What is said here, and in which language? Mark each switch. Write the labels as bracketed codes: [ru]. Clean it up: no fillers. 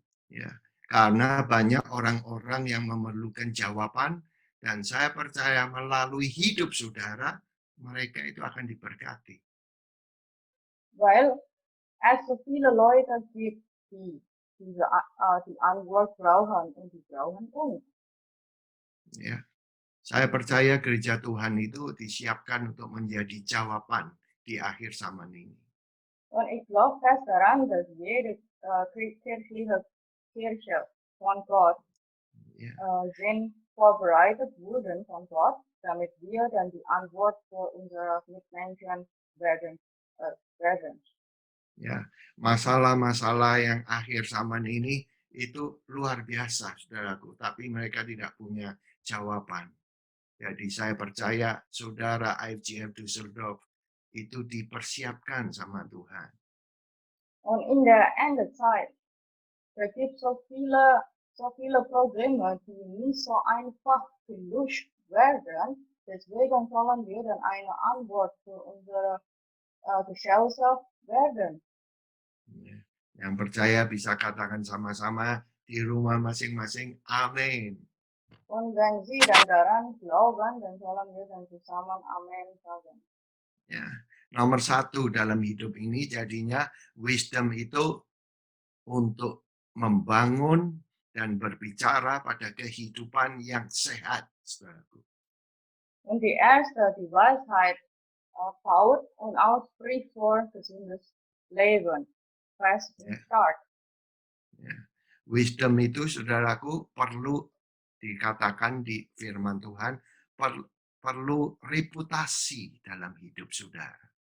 [id] Ya, karena banyak orang-orang yang memerlukan jawaban dan saya percaya melalui hidup saudara, mereka itu akan diberkati. [de] Weil es so viele Leute gibt, die die Antwort brauchen und die brauchen uns. [id] Ya, saya percaya gereja Tuhan itu disiapkan untuk menjadi jawaban di akhir zaman ini. [de] Und ich glaube fest daran, dass jede kirchliche Kirche von Gott Ya, sind vorbereitet wurden von Gott, damit wir dann die Antwort für unsere Mitmenschen werden. [id] ya, masalah-masalah yang akhir zaman ini itu luar biasa, saudaraku. Tapi mereka tidak punya jawaban. Jadi saya percaya saudara IFGF Düsseldorf itu dipersiapkan sama Tuhan. [de] Und in der Endezeit, da gibt so viele Probleme, die nicht so einfach gelöst werden. Deswegen sollen wir dann eine Antwort für unsere Gesellschaft werden. [id] Yang percaya bisa katakan sama-sama di rumah masing-masing, amin. [de] Und wenn Sie dann daran glauben, dann sollen wir dann zusammen Amen sagen. [id] Ya, nomor satu dalam hidup ini jadinya wisdom itu untuk membangun dan berbicara pada kehidupan yang sehat, saudaraku. [de] Und die erste, die Weisheit, baut und ausspricht für gesundes Leben. Fast Ya. start. [id] Ya. Wisdom itu, saudaraku, perlu dikatakan di firman Tuhan, perlu reputasi dalam hidup saudara.